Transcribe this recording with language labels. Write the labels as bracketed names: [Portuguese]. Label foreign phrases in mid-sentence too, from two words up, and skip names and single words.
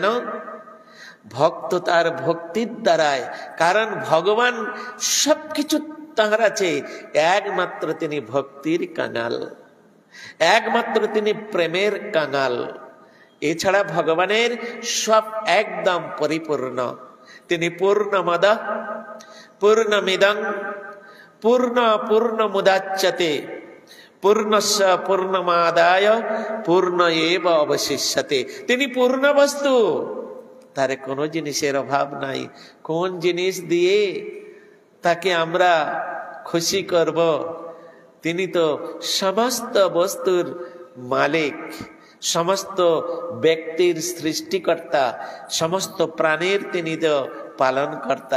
[Bangla] ভক্ত তার ভক্তির দ্বারায়, কারণ ভগবান সবকিছু তাহার আছে, একমাত্র তিনি ভক্তির কাঙাল, একমাত্র তিনি প্রেমের কাঙাল। এছাড়া ভগবানের সব একদম পরিপূর্ণ। [Sanskrit] তিনি পূর্ণমদ পূর্ণমিদং পূর্ণমুদাচ্যতে পূর্ণস্য পূর্ণমাদায় পূর্ণমেব অবশিষ্যতে। [Bangla] তিনি পূর্ণ বস্তু, তার কোনো জিনিসের অভাব নাই। কোন জিনিস দিয়ে তাকে আমরা খুশি করব? তিনি তো সমস্ত বস্তুর মালিক, সমস্ত ব্যক্তির সৃষ্টিকর্তা, সমস্ত প্রাণীর তিনি তো পালনকর্তা।